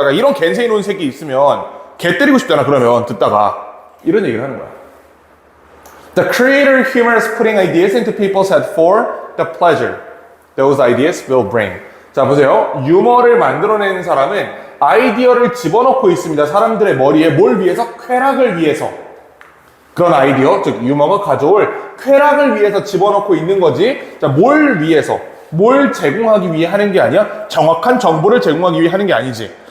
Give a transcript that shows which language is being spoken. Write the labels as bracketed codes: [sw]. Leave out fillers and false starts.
[ko] 약간 이런 겐세이 논 새끼 있으면 개 때리고 싶잖아, 그러면, 듣다가. 이런 얘기를 하는 거야. [en] The creator humor is putting ideas into people's head for the pleasure those ideas will bring. [ko] 자, 보세요. 유머를 만들어내는 사람은 아이디어를 집어넣고 있습니다. 사람들의 머리에 뭘 위해서? 쾌락을 위해서. 그런 아이디어, 즉 유머가 가져올 쾌락을 위해서 집어넣고 있는 거지. 자, 뭘 위해서? 뭘 제공하기 위해 하는 게 아니야? 정확한 정보를 제공하기 위해 하는 게 아니지.